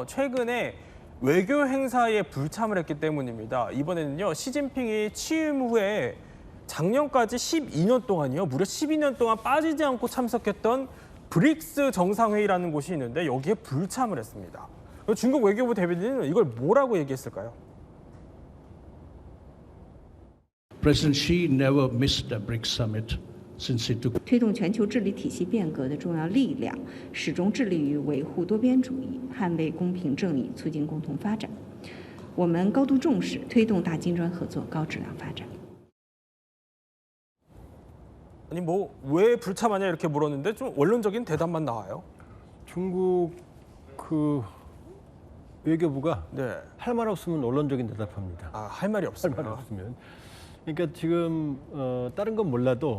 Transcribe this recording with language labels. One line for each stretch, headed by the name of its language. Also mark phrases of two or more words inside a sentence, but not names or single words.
Korean: 최근에 외교 행사에 불참을 했기 때문입니다. 이번에는요. 시진핑이 취임 후에 작년까지 12년 동안이요. 무려 12년 동안 빠지지 않고 참석했던 브릭스 정상회의라는 곳이 있는데 여기에 불참을 했습니다. 중국 외교부 대변인은 이걸 뭐라고 얘기했을까요?
English: President Xi never missed a BRICS summit
Chinese: 推动全球治理体系变革的重要力量，始终致力于维护多边主义、捍卫公平正义、促进共同发展。我们高度重视推动大金砖合作高质量发展。
Korean: 아니 뭐 왜 불참하냐 이렇게 물었는데 좀 원론적인 대답만 나와요. 중국 그 외교부가 네. 할 말 없으면 언론적인 대답합니다. 아, 할 말이 없어요. 할 말 없으면. 그러니까 지금 다른 건 몰라도